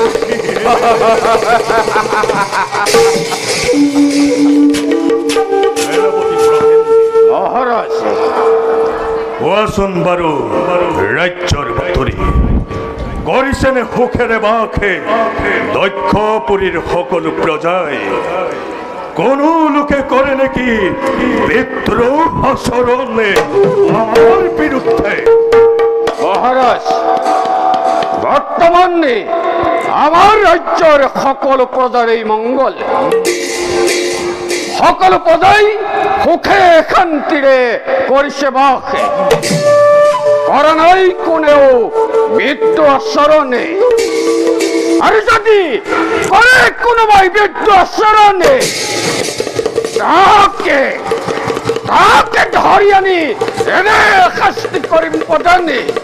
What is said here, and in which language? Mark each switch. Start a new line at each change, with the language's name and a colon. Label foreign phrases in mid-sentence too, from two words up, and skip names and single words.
Assamese: কোৱাচোন বাৰু ৰাজ্যৰ বাতৰি কৰিছেনে সুখেৰে বাখে দক্ষপুৰীৰ সকলো প্ৰজাই? কোনো লোকে কৰে নেকি বিদ্ৰোহ আচৰণে আমাৰ বিৰুদ্ধে?
Bangla: মহারাজ, বর্তমানে আমার রাজ্যের সকল প্রজার এই মঙ্গল, সকল প্রজাই সুখে শান্তিরে
Assamese: কৰিছে বাসে, কৰা নাই কোনেও বিদ্ৰোহ আচৰণে। আৰু যদি কৰে কোনোবাই বিদ্ৰোহ আচৰণে তাকে ধৰি আনি এনে শাস্তি কৰিম প্ৰধানে।